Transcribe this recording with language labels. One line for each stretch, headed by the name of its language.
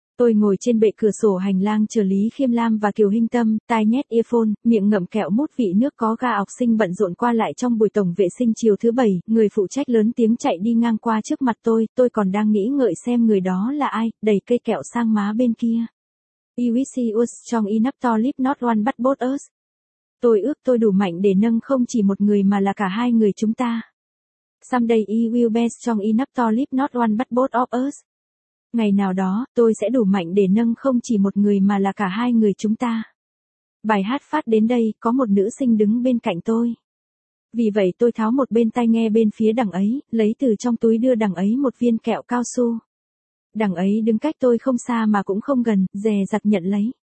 Vietnamese: Tôi ngồi trên bệ cửa sổ hành lang chờ Lý Khiêm Lam và Kiều Hinh Tâm, tai nhét earphone, miệng ngậm kẹo mút vị nước có ga. Học sinh bận rộn qua lại trong buổi tổng vệ sinh chiều thứ bảy, người phụ trách lớn tiếng chạy đi ngang qua trước mặt tôi còn đang nghĩ ngợi xem người đó là ai, đẩy cây kẹo sang má bên kia.
English: I wish he was strong enough to lift not one but both us.
Vietnamese: Tôi ước tôi đủ mạnh để nâng không chỉ một người mà là cả hai người chúng ta.
English: Someday he will be strong enough to lift not one but both of us.
Vietnamese: Ngày nào đó, tôi sẽ đủ mạnh để nâng không chỉ một người mà là cả hai người chúng ta. Bài hát phát đến đây, có một nữ sinh đứng bên cạnh tôi. Vì vậy tôi tháo một bên tai nghe bên phía đằng ấy, lấy từ trong túi đưa đằng ấy một viên kẹo cao su. Đằng ấy đứng cách tôi không xa mà cũng không gần, dè dặt nhận lấy.